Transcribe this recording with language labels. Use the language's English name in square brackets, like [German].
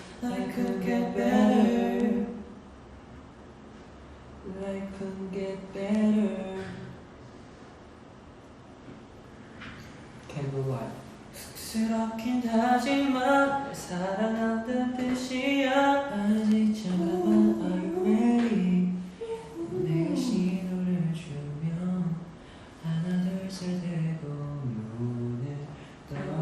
[English] Life could get better. Life could get better. Candlelight. [Korean] 쑥스럽긴 하지만 날 사랑한다는 뜻이야. 아직 잠깐만 [English] are you ready? [Korean] 내가 신호를 주면 하나 둘 셋 대고 눈을 떠.